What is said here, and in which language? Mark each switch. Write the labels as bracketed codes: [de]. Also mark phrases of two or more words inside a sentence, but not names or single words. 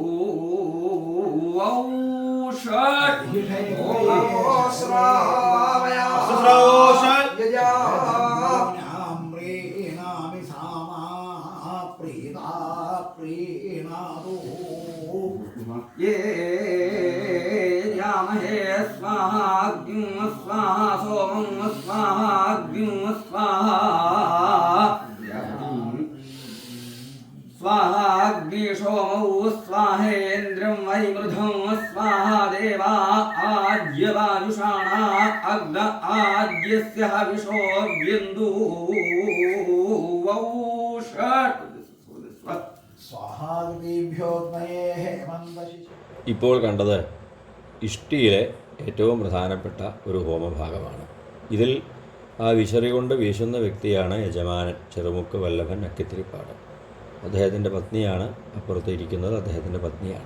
[sa] വൗഷാത് യാമഹേ സ്വാഹാഗ്നിം സ്വാഹാ സോമം സ്വാഹാഗ്നിം സ്വാഹാ स्वाहाग्नि सोमौ स्वाहेन्द्रं वैमृधं स्वाहा देवा आद्यवायुषाणा अग्न आद्यस्य हविषो बिन्दु वौषट् [ml] ഇപ്പോൾ കണ്ടത് ഇഷ്ടിയിലെ ഏറ്റവും പ്രധാനപ്പെട്ട ഒരു ഹോമഭാഗമാണ്. ഇതിൽ ആ വിശറി കൊണ്ട് വീശുന്ന വ്യക്തിയാണ് യജമാനൻ ചെറുമുക്ക് വല്ലഭൻ അക്കിത്തിരിപ്പാട്. അദ്ദേഹത്തിൻ്റെ പത്നിയാണ് അപ്പുറത്ത് ഇരിക്കുന്നത്, അദ്ദേഹത്തിൻ്റെ പത്നിയാണ്.